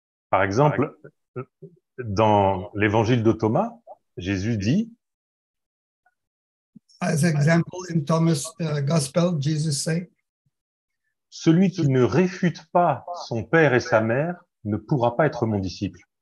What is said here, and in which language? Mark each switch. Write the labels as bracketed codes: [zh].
[fr] Par exemple, dans l'évangile de Thomas, Jésus dit, [en] as example in Thomas' Gospel, Jesus say, [fr] celui qui ne réfute pas son père et sa mère ne pourra pas être mon disciple.